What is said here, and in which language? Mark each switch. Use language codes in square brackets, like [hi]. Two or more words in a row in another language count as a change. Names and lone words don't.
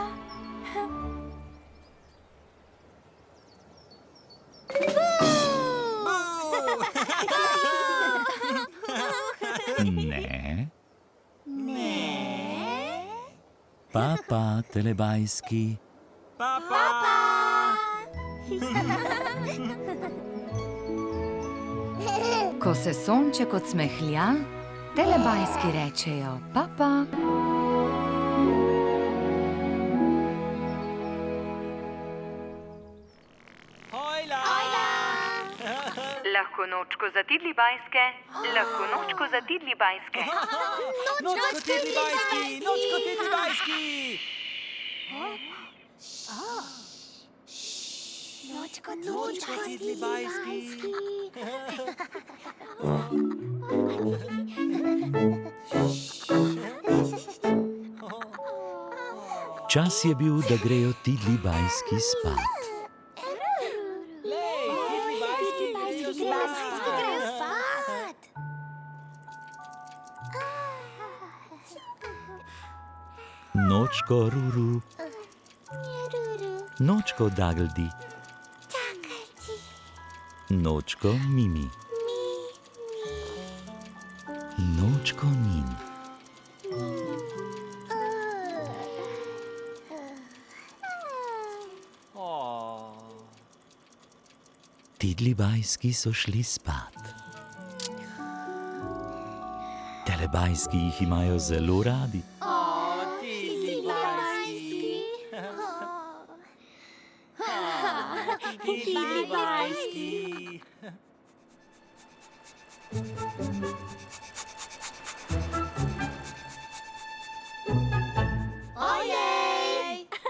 [sl] ne, papa, telebajski, Papa! Ko se sonček odsmehlja, telebajski rečejo papa. Hojla! Lahko nočko za tidli bajske, lahko nočko za tidli bajske. Nočko tidli bajski! Nočko tidli bajski! Nočko tidli bajski. Čas je bil, da grejo tidli bajski spat. Lej, tidli bajski grejo spat! Nočko ruru, nočko dagldi, nočko mimi, nočko nin. Tidli bajski so šli spat. Telebajski jih imajo zelo radi. Tidli bajski! Tidli bajski! Ojej!